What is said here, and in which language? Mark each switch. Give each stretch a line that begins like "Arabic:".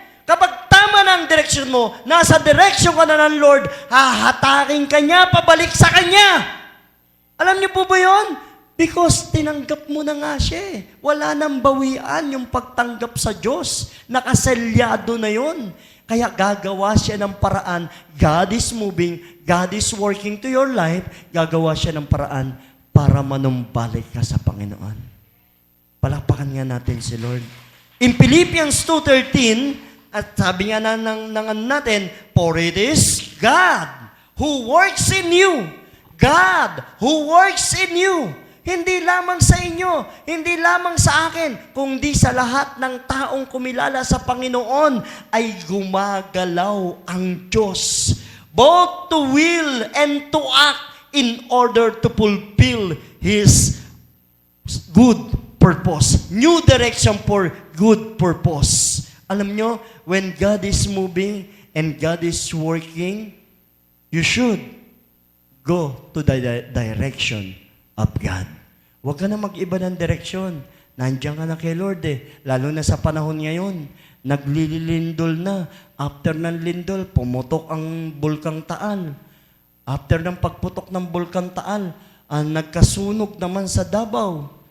Filipino: Kapag tama na ang direksyon mo, nasa direksyon ka na ng Lord, hahatakin ka niya, pabalik sa Kanya. Alam niyo po ba yun?
English: Because
Filipino: tinanggap mo na nga siya. Wala nang bawian yung pagtanggap sa Diyos. Nakaselyado na yon. Kaya gagawa siya ng paraan.
English: God is moving, God is working to your life.
Filipino: Gagawa siya ng paraan para manumbalik ka sa Panginoon. Palakpakan nga natin si Lord.
English: In Philippians 2:13,
Filipino: at sabi nga natin,
English: for it is God who works in you. God who works in you.
Filipino: Hindi lamang sa inyo, hindi lamang sa akin, kundi sa lahat ng taong kumilala sa Panginoon ay gumagalaw ang Diyos.
English: Both to will and to act in order to fulfill His good purpose. New direction for good purpose.
Filipino: Alam nyo,
English: when God is moving and God is working, you should go to the direction of God.
Filipino: Huwag ka na mag-iba ng direksyon. Nandiyan ka na kay Lord eh. Lalo na sa panahon ngayon, naglilindol na. After ng lindol, pumutok ang Bulkang Taal. After ng pagputok ng Bulkang Taal, nagkasunog naman sa Davao.